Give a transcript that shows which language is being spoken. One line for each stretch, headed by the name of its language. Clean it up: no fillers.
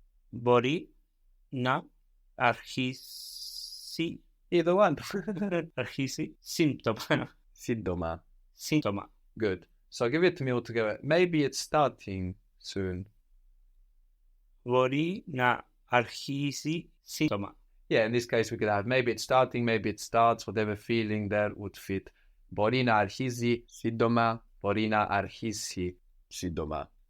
Greek: Μπορεί να αρχίσει.
English: Either one.
Greek: Αρχίσει σύντομα. σύντομα. Σύντομα.
English: Good. So give it to me all together. Maybe it's starting soon.
Greek: Μπορεί να αρχίσει σύντομα.
English: Yeah, in this case we could have maybe it's starting, maybe it starts, whatever feeling there would fit.
Greek: Μπορεί να αρχίσει σύντομα, μπορεί να αρχίσει σύντομα.